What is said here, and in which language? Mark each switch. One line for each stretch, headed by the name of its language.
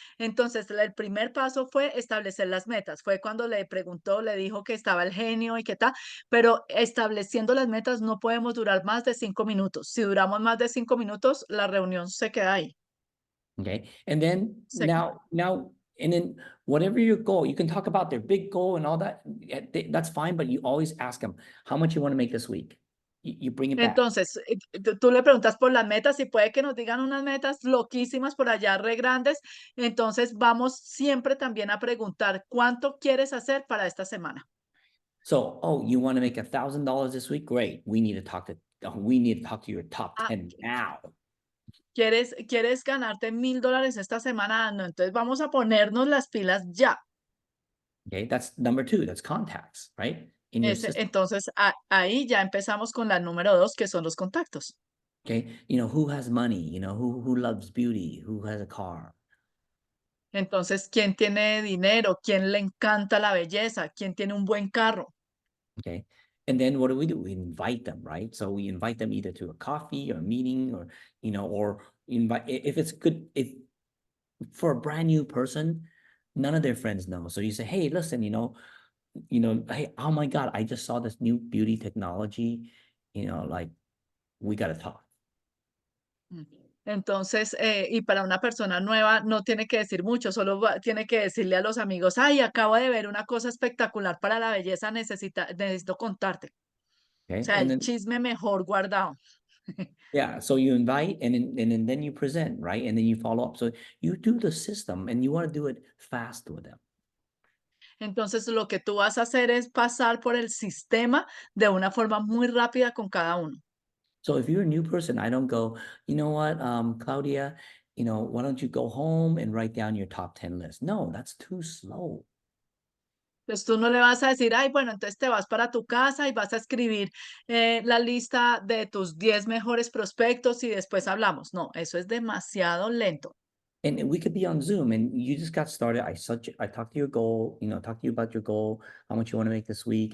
Spanish: Entonces, el primer paso fue establecer las metas. Fue cuando le preguntó, le dijo que estaba el genio y qué tal, pero estableciendo las metas no podemos durar más de 5 minutos. Si duramos más de 5 minutos, la reunión se queda ahí.
English: Okay. And then
Spanish: Seca.
English: and then whatever your goal, you can talk about their big goal and all that. That's fine, but you always ask them how much you want to make this week. You bring it back.
Spanish: Entonces, tú le preguntas por las metas y puede que nos digan unas metas loquísimas por allá, re grandes. Entonces, vamos siempre también a preguntar cuánto quieres hacer para esta semana.
English: So, oh, you want to make $1,000 this week? Great. We need to talk to your top Ah, 10 now.
Spanish: ¿Quieres ganarte $1,000 esta semana? No, entonces vamos a ponernos las pilas ya.
English: Okay, that's number 2, that's contacts, right? In your system.
Spanish: Entonces, ahí ya empezamos con la número 2, que son los contactos.
English: Okay, who has money, who loves beauty, who has a car.
Spanish: Entonces, ¿quién tiene dinero? ¿Quién le encanta la belleza? ¿Quién tiene un buen carro?
English: Okay. And then what do? We invite them, right? So we invite them either to a coffee or a meeting or, or invite, if it's good, if for a brand new person, none of their friends know. So you say, hey, listen, hey, oh my God, I just saw this new beauty technology, like we got to talk. Mm.
Spanish: Entonces, y para una persona nueva no tiene que decir mucho, solo tiene que decirle a los amigos, ay, acabo de ver una cosa espectacular para la belleza, necesito contarte. O
English: Okay.
Spanish: sea,
English: And
Spanish: el
English: then,
Spanish: chisme mejor guardado.
English: yeah, so you invite and then you present, right? And then you follow up. So you do the system and you want to do it fast with them.
Spanish: Entonces, lo que tú vas a hacer es pasar por el sistema de una forma muy rápida con cada uno.
English: So if you're a new person, I don't go, you know what, Claudia, why don't you go home and write down your top 10 list? No, that's too slow.
Spanish: Entonces tú no le vas a decir, ay, bueno, entonces te vas para tu casa y vas a escribir la lista de tus 10 mejores prospectos y después hablamos. No, eso es demasiado lento.
English: And we could be on Zoom and you just got started. I talked to your goal, talk to you about your goal, how much you want to make this week.